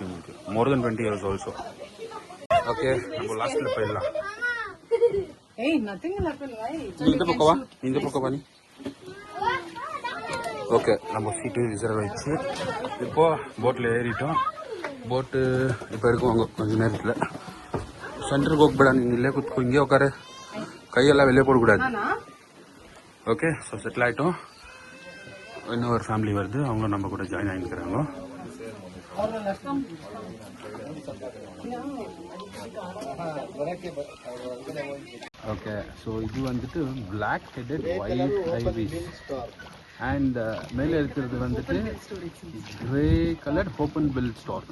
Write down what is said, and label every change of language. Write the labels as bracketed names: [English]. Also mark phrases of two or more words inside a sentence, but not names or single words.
[Tamil] உங்களுக்கு [English] more than 20 years also. [Tamil] ஓகே, நம்ம லாஸ்ட்டில் போயிடலாம். இந்த பக்கம் வா நீ. ஓகே, நம்ம சீட்டு ரிசர்வ் ஆயிடுச்சு. இப்போ போட்டில் ஏறிட்டோம். போட்டு இப்போ இருக்குவாங்க கொஞ்சம் நேரத்தில். [Kannada] சென்டருக்கு ಹೋಗ್ಬೇಡ, நீ ಇಲ್ಲೇ ಕೂತ್ಕೋ, ಹಿಂಗೆ ಹೋಗಾರೆ, [Tamil] கையெல்லாம் வெளியே போடக்கூடாது. [English] okay, so [Tamil] செட்டில் ஆகிட்டோம். இன்னும் ஒரு ஃபேமிலி வருது, அவங்க நம்ம கூட ஜாயின் ஆகிக்கிறாங்க. [English] okay, so [Tamil] இது வந்துட்டு [English] black headed white ibis and [Tamil] மேலே இருக்கிறது வந்துட்டு [English] grey colour open bill star.